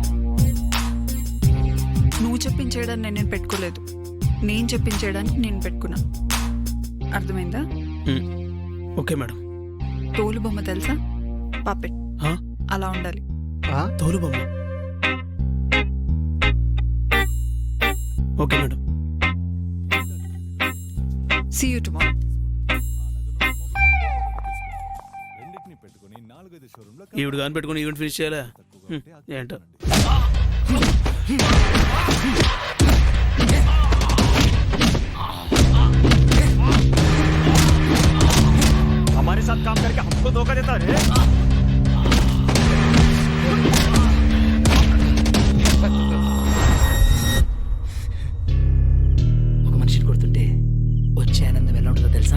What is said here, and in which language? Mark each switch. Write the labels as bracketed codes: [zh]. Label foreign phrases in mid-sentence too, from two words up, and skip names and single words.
[te] నువ్వు చెప్పించేయడానికి నేను పెట్టుకోలేదు, నేను చెప్పించేయడానికి నేను పెట్టుకున్నా. అర్థమైందా? [en] okay madam. [te] తోలు బొమ్మ తెలుసా? పాపెట్ అలా ఉండాలి. తోలు బొమ్మ. [en] okay madam. See you tomorrow. [te] ఈవిడ కానీ పెట్టుకుని [en] event finish [te] చేయాలా ఏంటో. [hi] हमारे साथ काम करके हमको धोखा देता रे। [te] ఒక మనిషిని కొడుతుంటే వచ్చే ఆనందం ఎలా ఉంటుందో తెలుసా?